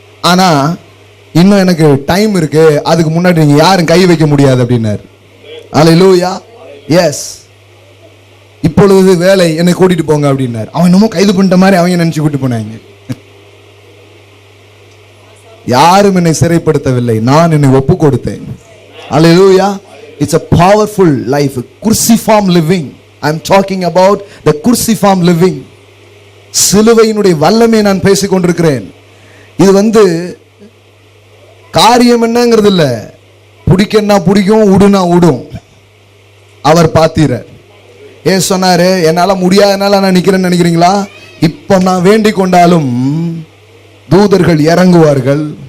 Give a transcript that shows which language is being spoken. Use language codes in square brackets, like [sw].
[ta] ஆனா இன்னும் எனக்கு டைம் இருக்கு, அதுக்கு முன்னாடி நீங்க யாரும் கை வைக்க முடியாது அப்படின்னாரு. அல்லேலூயா. எஸ், இப்பொழுது வேலை, என்னை கூட்டிட்டு போங்க அப்படின்னாரு. அவன் என்னமோ கைது பண்ணிட்ட மாதிரி அவங்க நினைச்சு கூட்டிட்டு போனாங்க. யாரும் என்னை சிறைப்படுத்தவில்லை, நான் என்னை ஒப்பு கொடுத்தேன். அல்லேலூயா. [en] It's a powerful life, cruciform living. I'm talking about the cruciform living. [ta] சிலுவையினுடைய வல்லமை நான் பேசிக் கொண்டிருக்கிறேன். இது காரியம் என்னங்கிறது இல்ல, பிடிக்கன்னா பிடிக்கும், உடுனா உடும். அவர் பாத்திரர். ஏன் சொன்னாரு, என்னால முடியாதனால நான் நிக்கிறேன்னு நினைக்கிறீங்களா? இப்ப நான் வேண்டிக் கொண்டாலும் தூதர்கள் இறங்குவார்கள்.